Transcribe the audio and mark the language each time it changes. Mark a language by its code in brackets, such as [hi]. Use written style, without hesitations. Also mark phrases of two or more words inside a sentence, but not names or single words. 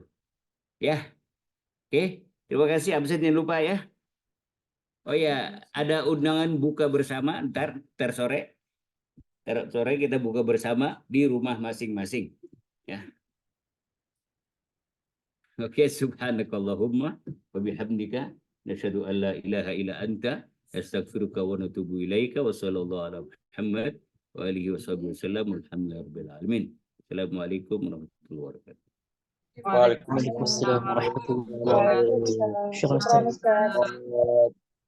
[id] Ya, oke. Terima kasih, absen jangan lupa ya. Oh ya, ada undangan buka bersama ntar sore. Ntar sore kita buka bersama di rumah masing-masing. Ya. Oke, [ar] سبحانك اللهم وبحمدك نشهد أن لا إله إلا أنت أستغفرك ونتوب إليك وصلى الله على محمد وآله وسلم الحمد لله العالمين. السلام عليكم ورحمة الله وبركاته. وعليكم السلام ورحمة الله وبركاته. شكرا أستاذ. شكرا أستاذ.